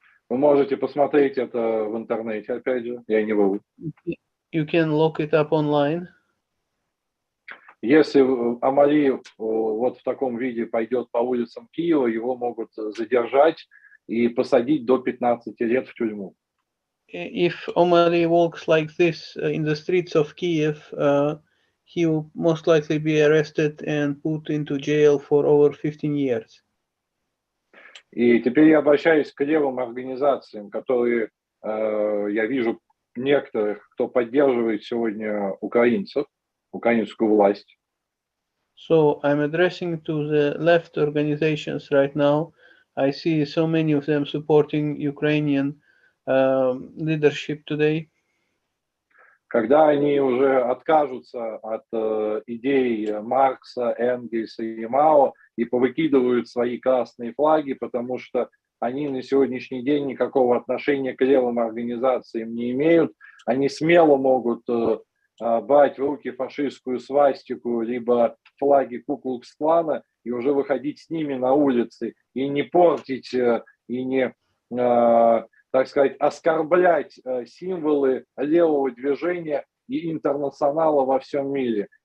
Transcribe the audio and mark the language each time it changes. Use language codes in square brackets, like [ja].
[ru] Вы можете посмотреть это в интернете, опять же, я не вру. [en] You can look it up online. [ru] Если Omali вот в таком виде пойдет по улицам Киева, его могут задержать и посадить до 15 лет в тюрьму. [en] If Omali walks like this in the streets of Kiev, he will most likely be arrested and put into jail for over 15 years. [ru] И теперь я обращаюсь к левым организациям, которые, я вижу некоторых, кто поддерживает сегодня украинцев, украинскую власть. [en] So I'm addressing to the left organizations right now. I see so many of them supporting Ukrainian leadership today. [ru] когда они уже откажутся от идей Маркса, Энгельса и Мао и повыкидывают свои красные флаги, потому что они на сегодняшний день никакого отношения к левым организациям не имеют. Они смело могут брать в руки фашистскую свастику либо флаги Ку-клукс-клана и уже выходить с ними на улицы и не портить, и не, так сказать, оскорблять символы левого движения и интернационала во всем мире.